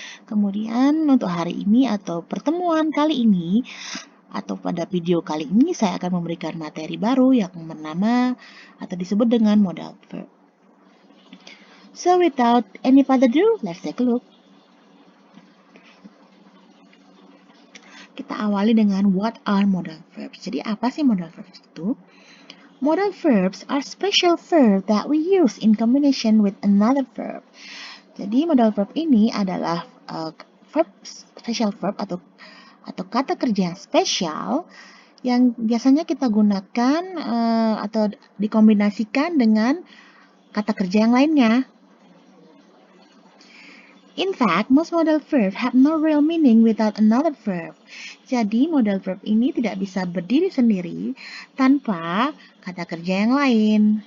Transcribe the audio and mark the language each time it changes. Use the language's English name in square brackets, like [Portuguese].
[Indonesian] Kemudian untuk hari ini atau pertemuan kali ini atau pada video kali ini saya akan memberikan materi baru yang bernama atau disebut dengan modal verb. [English] So without any further ado, let's take a look. [Indonesian] Kita awali dengan [English] what are modal verbs. [Indonesian] Jadi apa sih modal verbs itu? [English] Modal verbs are special verb that we use in combination with another verb. [Indonesian] Jadi modal verb ini adalah verb special verb atau kata kerja yang spesial yang biasanya kita gunakan atau dikombinasikan dengan kata kerja yang lainnya. [English] In fact, most modal verbs have no real meaning without another verb. [Indonesian] Jadi, modal verb ini tidak bisa berdiri sendiri tanpa kata kerja yang lain.